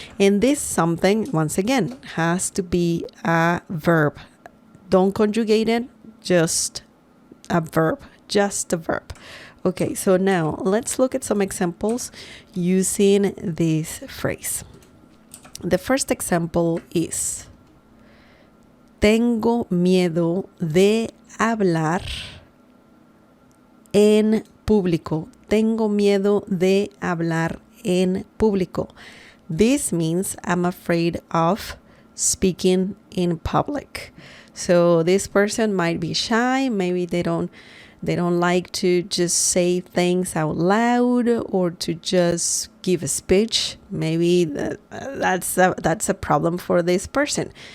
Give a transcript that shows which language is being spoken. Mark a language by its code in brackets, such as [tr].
[en] And this something, once again, has to be a verb. Don't conjugate it, just a verb. Just a verb. Okay, so now let's look at some examples using this phrase. The first example is: [es] Tengo miedo de hablar en público. Tengo miedo de hablar en público. [en] This means I'm afraid of speaking in public. So this person might be shy. Maybe they don't like to just say things out loud or to just give a speech. Maybe that's a problem for this person.